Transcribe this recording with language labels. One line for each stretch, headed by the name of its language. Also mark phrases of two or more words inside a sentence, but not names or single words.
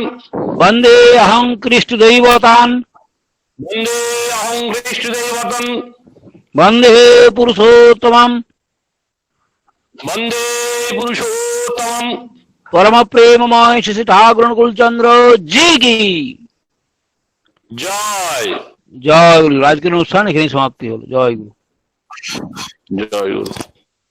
Sanskrit: वंदे अहं कृष्णदैवतान् वंदे अहं कृष्णदैवतम् वंदे पुरुषोत्तमम् वंदे पुरुषोत्तमम्
Hindi: परम प्रेममय श्री ठाकुर अनुकूल चंद्र जी की जय
Bangla: জয় গুরু। আজ কে অনুষ্ঠান এখানেই সমাপ্তি হলো। জয় গুরু। জয় গুরু।